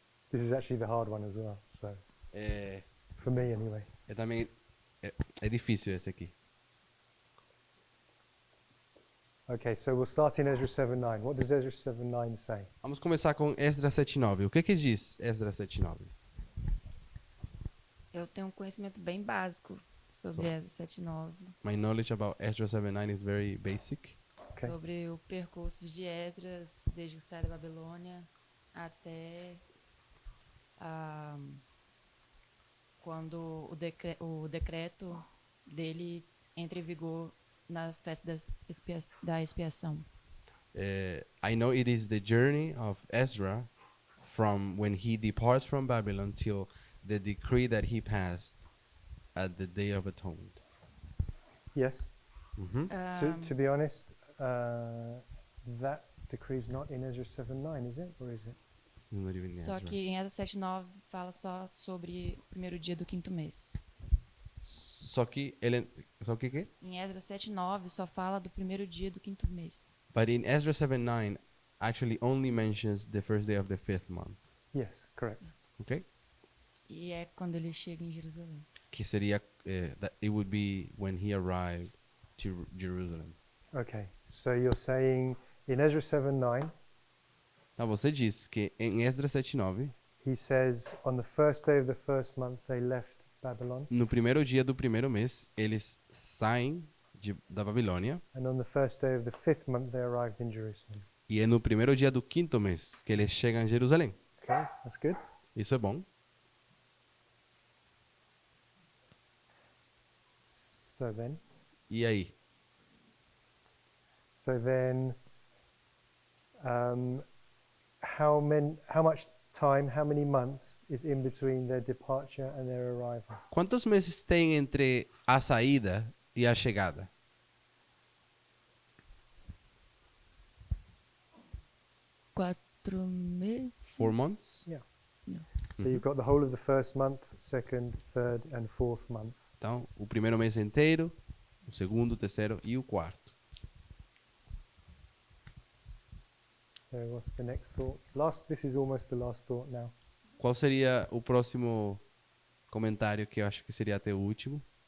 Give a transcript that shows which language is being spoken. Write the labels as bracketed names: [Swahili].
[English] This is actually the hard one as well, so [Portuguese] É, [English] for me anyway. [Portuguese] também é difícil esse aqui. [English] Okay, so we'll start in Ezra 7:9. What does Ezra 7:9 say? [Portuguese] Vamos começar com Esdras 7:9. O que diz Esdras 7:9? Eu tenho um conhecimento bem básico sobre Esdras 7:9, [English] My knowledge about Esdras 7:9 is very basic. Okay. [Portuguese] sobre o percurso de Esdras desde que sai da Babilônia até quando o decreto dele entra em vigor na festa da expiação. [English] I know it is the journey of Ezra from when he departs from Babylon till the decree that he passed at the Day of Atonement. Yes. Mhm. To be honest, that decree is not in Ezra 7:9, is it, or is it? Not even [Portuguese] Só Ezra. que em Esdras 7:9 fala só sobre o primeiro dia do quinto mês. Só que quê? Em Esdras 7:9 só fala do primeiro dia do quinto mês. [English] But in Ezra 7:9 actually only mentions the first day of the 5th month. Yes, correct. Okay? [Portuguese] E é quando ele chega em Jerusalém. Que seria [English] that it would be when he arrived to Jerusalem. Okay, so you're saying in Ezra 7:9, [Portuguese] Então você diz que em Esdras 7:9, [English] he says on the first day of the first month they left Babylon, [Portuguese] no primeiro dia do primeiro mês, eles saem da Babilônia, [English] and on the first day of the fifth month they arrived in Jerusalem. [Portuguese] e é no primeiro dia do quinto mês que eles chegam em Jerusalém. [English] Okay, that's good. [Portuguese] Isso é bom. [English] So then, [Portuguese] E aí? [English] how much time, how many months is in between their departure and their arrival? [Portuguese] Quantos meses tem entre a saída e a chegada? 4 meses. [English] 4 months. Yeah. Yeah. So you've got the whole of the first month, second, third, and fourth month. [Portuguese] Então, o primeiro mês inteiro, o segundo, o terceiro e o quarto. [English] So what's the next thought? This is almost the last thought now. [Portuguese] Qual seria o próximo comentário que eu acho que seria até o último?